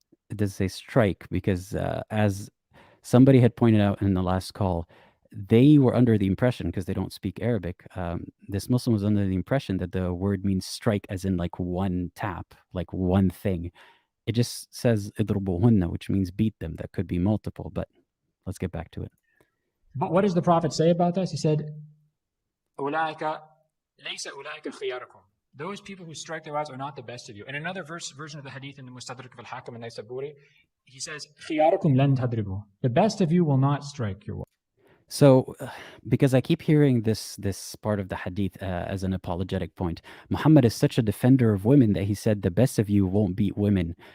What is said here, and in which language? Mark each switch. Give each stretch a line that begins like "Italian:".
English: It does say strike because, as somebody had pointed out in the last call, they were under the impression, because they don't speak Arabic, this Muslim was under the impression that the word means strike as in like one tap, like one thing. It just says idrubuhunna, which means beat them. That could be multiple, but let's get back to it. But what does the Prophet say about this? He said,
Arabic: أولئك ليس أولئك خياركم.
English: Those people who strike their wives are not the best of you. In another version of the hadith in the Mustadrak of al-Hakim and Naysaburi, he says,
Arabic: خياركم لن تضربوا.
English: The best of you will not strike your wife. So, because I keep hearing this part of the hadith as an apologetic point, Muhammad is such a defender of women that he said the best of you won't beat women.